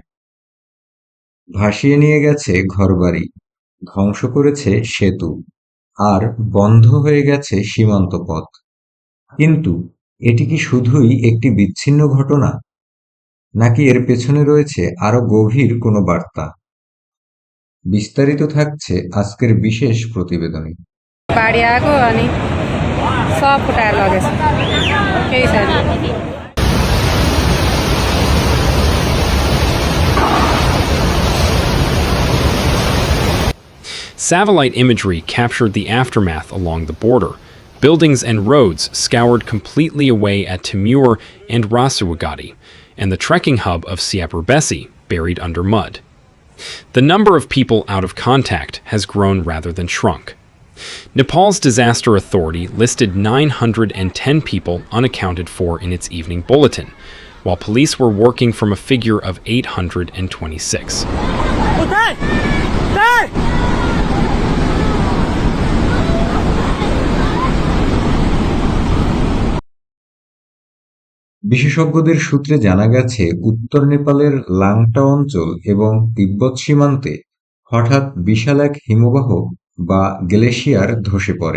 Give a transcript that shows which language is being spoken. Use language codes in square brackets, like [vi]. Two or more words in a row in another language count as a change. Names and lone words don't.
[bn] ভাসিয়ে নিয়ে গেছে ঘরবাড়ি, ধ্বংস করেছে সেতু, আর বন্ধ হয়ে গেছে সীমান্ত পথ। কিন্তু এটি কি শুধুই একটি বিচ্ছিন্ন ঘটনা, নাকি এর পেছনে রয়েছে আরো গভীর কোনো বার্তা? বিস্তারিত থাকছে আজকের বিশেষ প্রতিবেদনে। [ne] बाढी आएको अनि सब फुटाएर लगेछ, केही छैन। [en] Satellite imagery captured the aftermath along the border. Buildings and roads scoured completely away at Timur and Rasuagati, and the trekking hub of Siapurbesi buried under mud. The number of people out of contact has grown rather than shrunk. Nepal's disaster authority listed 910 people unaccounted for in its evening bulletin, while police were working from a figure of 826. [bn] বিশেষজ্ঞদের সূত্রে জানা গেছে, উত্তর নেপালের লাংটা অঞ্চল এবং তিব্বত সীমান্তে হঠাৎ বিশাল এক হিমবাহ বা গ্লেশিয়ার ধসে পড়ে।